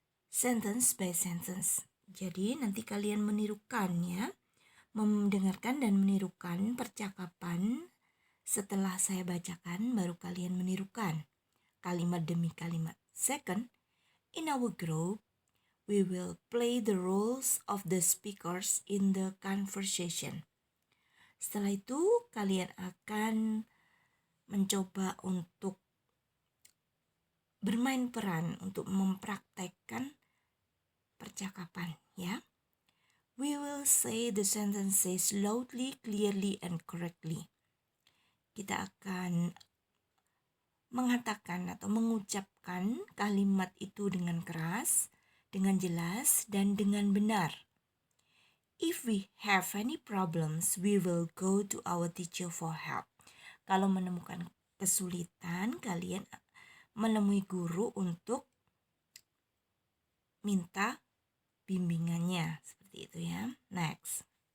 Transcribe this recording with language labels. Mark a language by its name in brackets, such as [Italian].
[English] Sentence by sentence. [Indonesian] Jadi nanti kalian menirukan ya, mendengarkan dan menirukan percakapan. Setelah saya bacakan, baru kalian menirukan kalimat demi kalimat. [English] Second, in our group, we will play the roles of the speakers in the conversation. [Indonesian] Setelah itu, kalian akan mencoba untuk bermain peran untuk mempraktekkan percakapan, ya. [English] We will say the sentences loudly, clearly, and correctly. [Indonesian] Kita akan mengatakan atau mengucapkan kalimat itu dengan keras, dengan jelas, dan dengan benar. [English] If we have any problems, we will go to our teacher for help. [Indonesian] Kalau menemukan kesulitan, kalian menemui guru untuk minta bimbingannya. Seperti itu ya. Next.